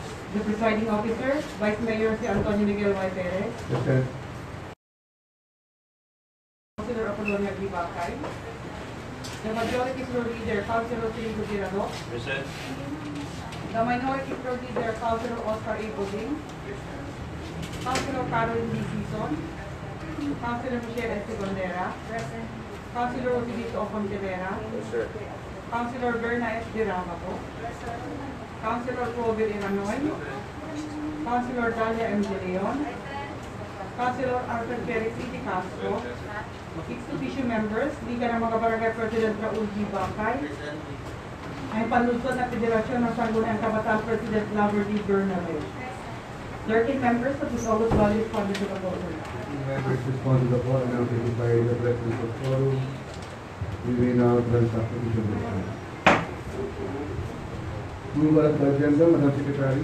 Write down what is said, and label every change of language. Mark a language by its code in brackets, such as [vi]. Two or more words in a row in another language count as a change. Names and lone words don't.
[en] The presiding officer, Vice Mayor si Antonio Miguel Y. Perez. Present. Councilor Apollonia Glibacay. The Majority Floor Leader, Councilor Filipe Tirado. Present. The Minority Floor Leader, Councilor Oscar A. Buding. Councilor Caroline D. Sison. Councilor Michelle S. Gondera. Present. Councilor Otilito Ocontelera. Sir. Councilor Berna S. Diramato. Councilor Robert Iranoy. Councilor Dalia M. De Leon. Councilor Arthur Perez C. Castro. Ex-officio members, Liga ng mga Barangay President Raul G. Bacay. [tl] Ang panlunsod ng Federasyon ng Sangguniang Kabataan President Lover D. Bernabé. [en] 13 members of this August Valley responded to the voter. Members respond to the call announced by the President of Forum. We will now transact the issue of the call. Move on to the agenda, Madam Secretary.